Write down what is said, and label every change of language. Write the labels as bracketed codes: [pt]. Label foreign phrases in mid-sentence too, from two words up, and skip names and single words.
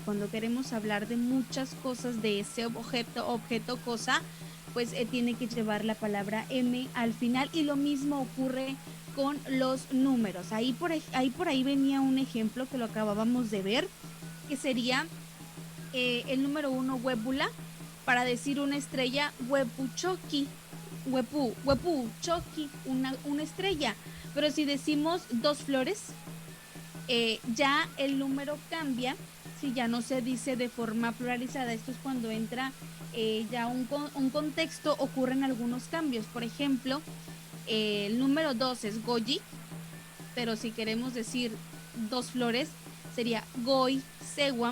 [es] Cuando queremos hablar de muchas cosas de ese objeto, cosa, pues tiene que llevar la palabra M al final. Y lo mismo ocurre con los números. Ahí por ahí venía un ejemplo que lo acabábamos de ver, que sería el número 1, huebula, para decir una estrella, huepuchoki. [mfy] Huepu, choki, [es] una estrella. Pero si decimos 2 flores, ya el número cambia, si ya no se dice de forma pluralizada. Esto es cuando entra ya un contexto, ocurren algunos cambios. Por ejemplo, el número 2 es goyi, pero si queremos decir 2 flores, sería [mfy] goy, sewam.